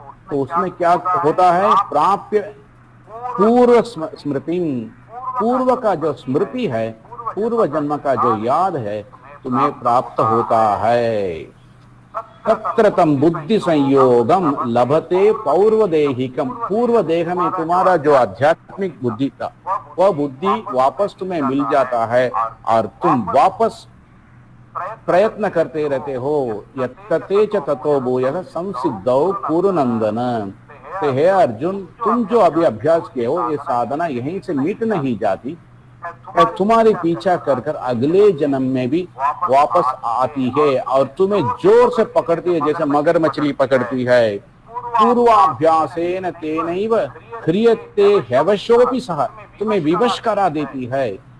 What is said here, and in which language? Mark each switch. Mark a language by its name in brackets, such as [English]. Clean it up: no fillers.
[Hindi] तो उसमें क्या होता है, [Sanskrit] प्राप्य पूर्व स्मृति, [Hindi] पूर्व का जो स्मृति है, पूर्व जन्म का जो याद है तुम्हें प्राप्त होता है। [Sanskrit] तत्र तम बुद्धि संयोगम लभते पौर्वदेहिकम, [Hindi] पूर्व देह में तुम्हारा जो आध्यात्मिक बुद्धि था वह बुद्धि वापस तुम्हें मिल जाता है, और तुम वापस प्रयत्न करते रहते हो। [Sanskrit] यत्तते च ततो भूयः संसिद्धौ कुरुनंदन। [Hindi] तो हे अर्जुन, तुम जो अभी अभ्यास किए हो, ये साधना यहीं से मिट नहीं जाती, तुम्हारे पीछा कर कर अगले जन्म में भी वापस आती है और तुम्हें जोर से पकड़ती है, जैसे मगर मछली पकड़ती है। [Sanskrit] पूर्वाभ्यासेन तेनैव ह्रियते ह्यवशोऽपि सः, [Hindi] तुम्हें विवश करा देती है।